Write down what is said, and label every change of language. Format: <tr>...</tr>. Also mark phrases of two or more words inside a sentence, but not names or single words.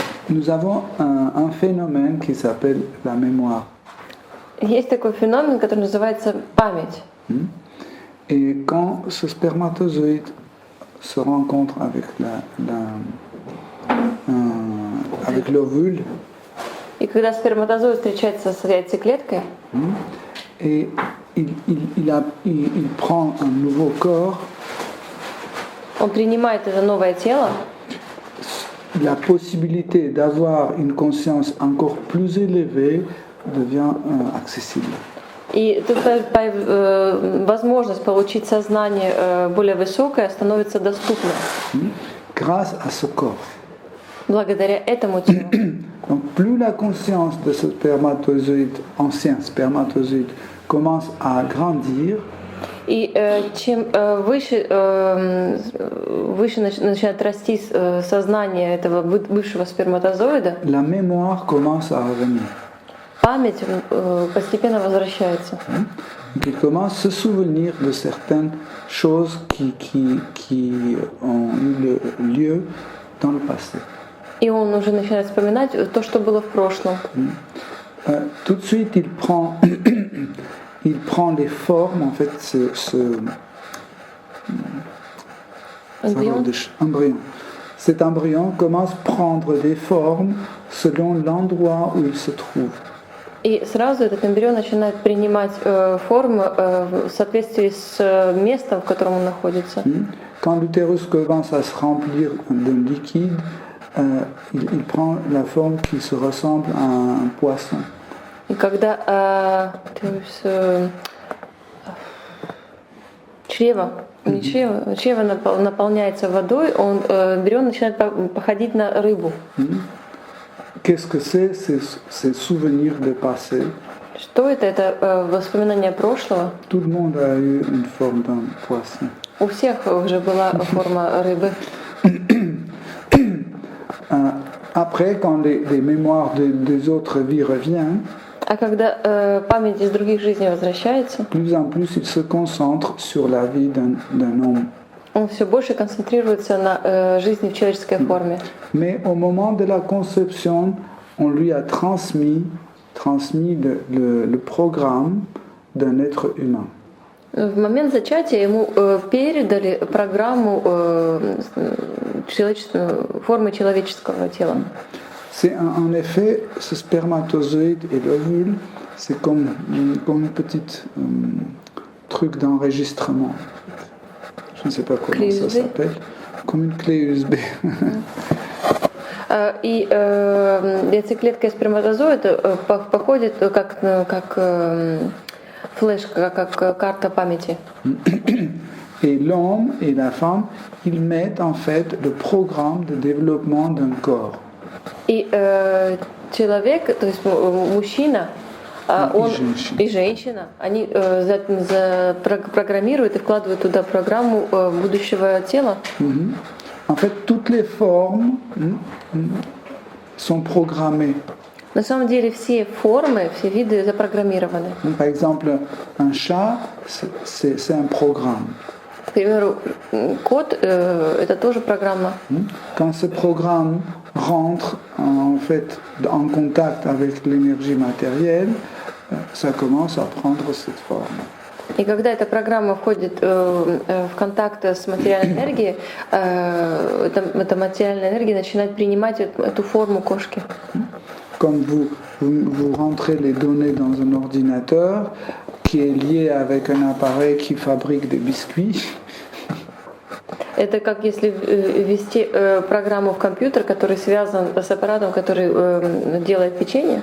<fr>nous avons un phénomène qui s'appelle la mémoire.</fr> <ru>Есть такой феномен, который называется память.</ru> <fr>Et quand ce spermatozoïde se rencontre avec l'ovule,</fr> <ru>И когда сперматозоид встречается с яйцеклеткой,</ru> <fr>et il prend un nouveau corps,</fr> <ru>он принимает это новое тело,</ru> <fr>la possibilité d'avoir une conscience encore plus élevée devient accessible.</fr> <ru>и тут возможность получить сознание более высокое становится доступной</ru> <fr>Grâce à ce corps.</fr> <ru>благодаря этому телу.</ru> <fr>Donc plus la conscience de ce spermatozoïde, ancien spermatozoïde, commence à grandir,</fr> <ru>И чем выше начинает расти сознание этого бывшего сперматозоида,</ru> <fr>la mémoire commence à revenir.</fr> <ru>память постепенно возвращается.</ru> <fr>Il commence à se souvenir de certaines choses qui ont eu lieu dans le passé.</fr> <ru>И он уже начинает вспоминать то, что было в прошлом.</ru> <fr>Tout de suite, il prend les formes, en fait, embryon. Cet embryon commence à prendre des formes selon l'endroit où il se trouve.</fr> <ru>И сразу этот эмбрион начинает принимать формы в соответствии с местом, в котором он находится.</ru> <fr>Quand l'utérus commence à se remplir de liquide, il prend la forme qui se ressemble à un poisson.</fr> <ru>И когда чрево наполняется водой, эмбрион начинает походить на рыбу.</ru> <fr>Qu'est-ce que c'est ces souvenirs de passé?</fr> <ru>Что это? Это воспоминания прошлого.</ru> <fr>Tout le monde a eu une forme d'un poisson.</fr> <ru>У всех уже была форма рыбы.</ru> <fr>Après, quand les mémoires des autres vies reviennent,</fr> <ru>А когда память из других жизней возвращается,</ru> <fr>plus en plus il se concentre sur la vie d'un homme.</fr> <ru>он все больше концентрируется на жизни в человеческой форме.</ru> <fr>Mais au moment de la conception, on lui a transmis le programme d'un être humain.</fr> <ru>В момент зачатия ему передали программу формы человеческого тела.</ru> <fr>C'est en effet ce spermatozoïde et l'ovule, c'est comme une petite truc d'enregistrement. Je ne sais pas comment ça s'appelle. Comme une clé USB.</fr> <ru>И яйцеклетка и сперматозоид походит как флешка, как карта памяти.</ru> <fr>Et l'homme et la femme, ils mettent en fait le programme de développement d'un corps.</fr> <ru>И человек, то есть мужчина, он и женщина, они программируют и вкладывают туда программу будущего тела.</ru> <fr>En fait, toutes les formes sont programmées.</fr> <ru>На самом деле все формы, все виды запрограммированы.</ru> <fr>Par exemple, un chat, c'est un programme.</fr> <ru>К примеру, кот это тоже программа.</ru> <fr>Quand ce programme rentre en fait en contact avec l'énergie matérielle, ça commence à prendre cette forme.</fr> <ru>И когда эта программа входит в контакт с материальной энергией, эта материальная энергия начинает принимать эту форму кошки.</ru> <fr>Comme vous rentrez les données dans un ordinateur qui est lié avec un appareil qui fabrique des biscuits.</fr> <ru>Это как если ввести программу в компьютер, который связан с аппаратом, который делает печенье.</ru>